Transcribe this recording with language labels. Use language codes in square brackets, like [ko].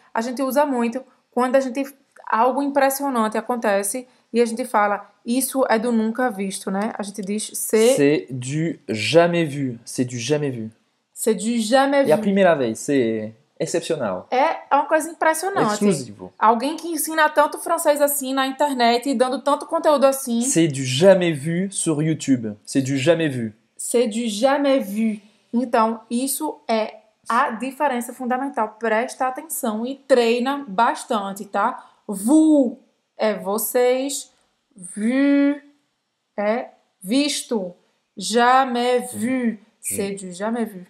[pt] A gente usa muito quando algo impressionante acontece e a gente fala, isso é do nunca visto, né? A gente diz, [fr] c'est du jamais vu. C'est du jamais vu. C'est du jamais vu. [pt] E a primeira vez, c'est excepcional. É uma coisa impressionante. Exclusivo. Alguém que ensina tanto francês assim na internet e dando tanto conteúdo assim. [fr] C'est du jamais vu sur YouTube. C'est du jamais vu. C'est du jamais vu. [pt] Então, isso é a diferença fundamental. Presta atenção e treina bastante, tá? Vous é vocês. Vu é visto. [fr] Jamais vu. C'est du jamais vu.